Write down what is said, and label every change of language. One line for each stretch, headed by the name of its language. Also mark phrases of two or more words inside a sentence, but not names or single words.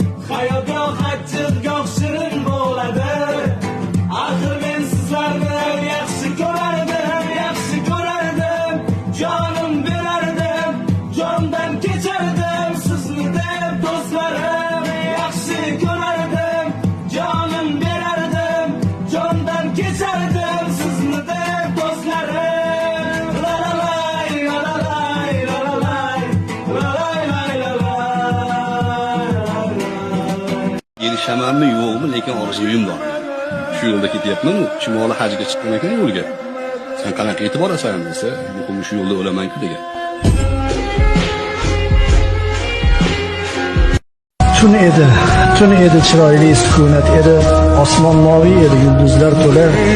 Uzbek: Hayot goh achchiq, goh shirin bo'ladi. Axir men sizlarni yaxshi ko'rardim, yaxshi ko'rardim. Jonim berardim, jondan kechardim sizni deb do'stlarim. Yaxshi ko'rardim, jonim berardim, jondan kechardim sizni deb do'stlarim. La la lay, la la lay, la la lay, la lay, la la lay. Erishamanmi, yo'qmi, lekin orzuyim bor. Shu yo'lda ketyapman-u, chumoli hajga chiqqan ekan yo'lga. "Sen qanaqa yetib borasan?" desa, "Muhimi shu yo'lda o'laman-ku", degan. Tun edi, tun edi, chiroyli sukunat edi. Osmon moviy edi, yulduzlar to'la.